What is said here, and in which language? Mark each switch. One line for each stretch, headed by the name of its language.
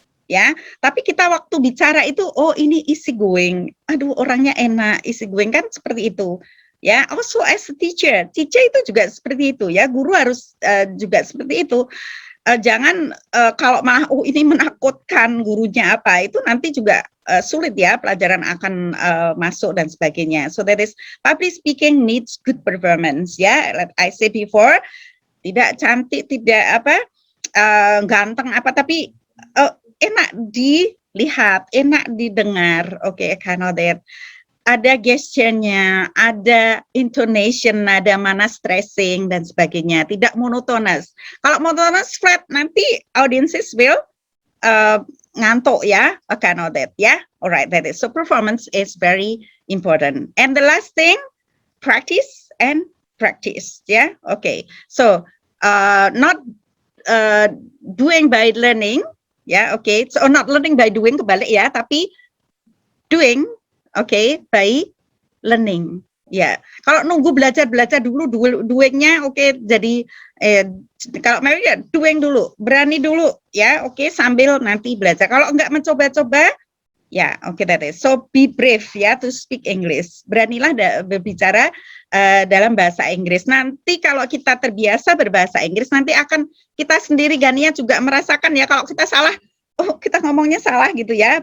Indonesian: Ya, tapi kita waktu bicara itu, oh ini easy going, aduh orangnya enak, easy going kan seperti itu, ya.
English: Also as a teacher
Indonesian: itu juga seperti itu, ya. Guru harus juga seperti itu. Jangan kalau malah ini menakutkan gurunya apa, itu nanti juga sulit ya, pelajaran akan masuk dan sebagainya.
English: So that is public speaking needs good performance, ya. Like I said before,
Indonesian: tidak cantik, tidak ganteng tapi enak dilihat, enak didengar,
English: kind of that.
Indonesian: Ada gesturnya, ada intonation, ada mana stressing dan sebagainya, tidak monotonous.
English: Kalau monotonous flat, nanti audiences will
Indonesian: ngantuk ya,
English: kind of that, ya. Alright, that is. So performance is very important. And the last thing, practice and practice, ya. Okay, so not doing by learning. So not learning by doing,
Indonesian: kebalik ya, tapi
English: doing, by learning.
Indonesian: Ya, kalau nunggu belajar dulu, doingnya jadi kalau mau ya doing dulu, berani dulu, ya, sambil nanti belajar. Kalau enggak mencoba-coba, ya,
English: that is. So be brave ya to speak English.
Indonesian: Beranilah berbicara dalam bahasa Inggris. Nanti kalau kita terbiasa berbahasa Inggris, nanti akan kita sendiri Gania juga merasakan ya kalau kita salah, oh kita ngomongnya salah gitu ya.